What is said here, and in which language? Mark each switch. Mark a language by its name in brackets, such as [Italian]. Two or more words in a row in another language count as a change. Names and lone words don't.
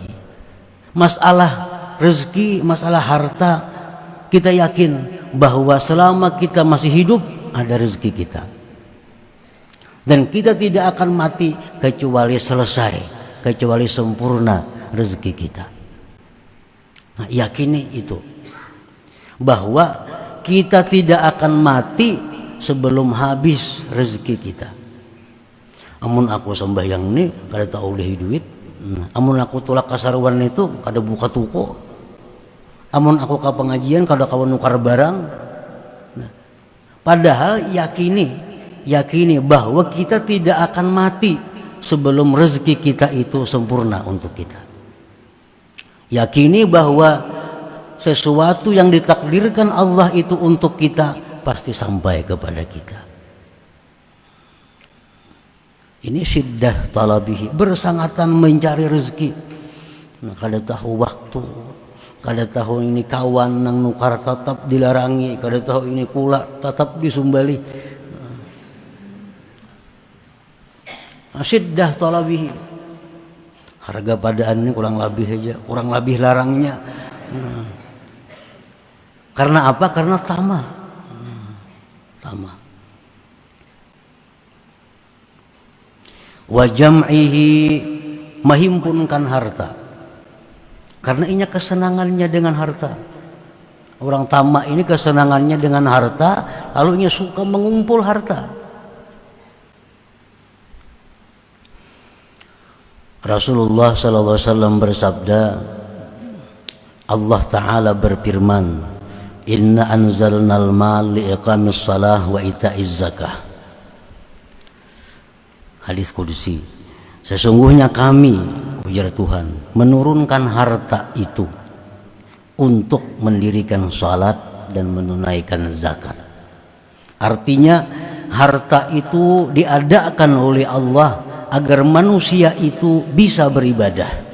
[Indonesian] Masalah rezeki, masalah harta, kita yakin bahwa selama kita masih hidup ada rezeki kita. Dan kita tidak akan mati kecuali selesai, kecuali sempurna rezeki kita. Nah, yakini itu. Bahwa kita tidak akan mati sebelum habis rezeki kita. [Banjar] Amun aku sembahyang ini kada tahu oleh duit, Amun aku tulak kasaruan itu kada buka toko. Amun aku ke pengajian kada kawan nukar barang. [Indonesian] Nah, padahal yakini bahwa kita tidak akan mati sebelum rezeki kita itu sempurna untuk kita. Yakini bahwa sesuatu yang ditakdirkan Allah itu untuk kita pasti sampai kepada kita. [Arabic] Ini شدة طلبه, [Indonesian] bersangatan mencari rezeki. [Banjar] Nah, kada tahu waktu, kada tahu ini kawan nang nukar tetap dilarangi, kada tahu ini kula tetap disumbali. Nah, [Arabic] شدة طلبه, [Banjar] harga padaan ini kurang lebih aja, kurang lebih larangnya. [Indonesian] Karena apa? Karena tamah. Tamah. [Arabic] وجمعه, [Indonesian] menghimpunkan harta. Karena ini kesenangannya dengan harta. Orang tamak ini kesenangannya dengan harta, lalu ia suka mengumpul harta. Rasulullah [Arabic] صلى الله عليه وسلم [Indonesian] bersabda, [Arabic] الله تعالى [Indonesian] berfirman, [Arabic] إنا أنزلنا المال لإقام الصلاة وإيتاء الزكاة. [Indonesian] Hadis kudusi, sesungguhnya kami, ujar Tuhan, menurunkan harta itu untuk mendirikan salat dan menunaikan zakat. Artinya harta itu diadakan oleh Allah agar manusia itu bisa beribadah.